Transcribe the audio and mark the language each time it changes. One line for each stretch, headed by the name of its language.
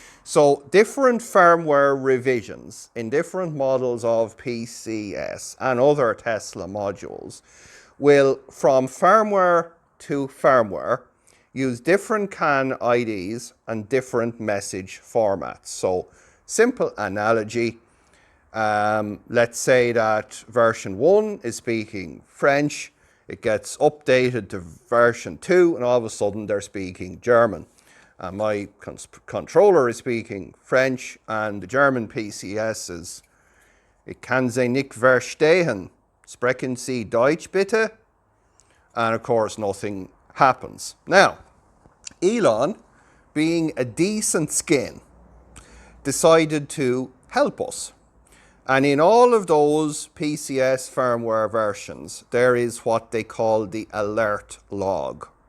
English: So different firmware revisions in different models of PCS and other Tesla modules will, from firmware to firmware, use different CAN IDs and different message formats. So simple analogy, let's say that version 1 is speaking French, it gets updated to version 2 and all of a sudden they're speaking German. My controller is speaking French and the German PCS is,
German: ich kann Sie nicht verstehen, sprechen Sie Deutsch bitte?
English: And of course nothing happens. Now, Elon, being a decent skin, decided to help us. And in all of those PCS firmware versions, there is what they call the alert log.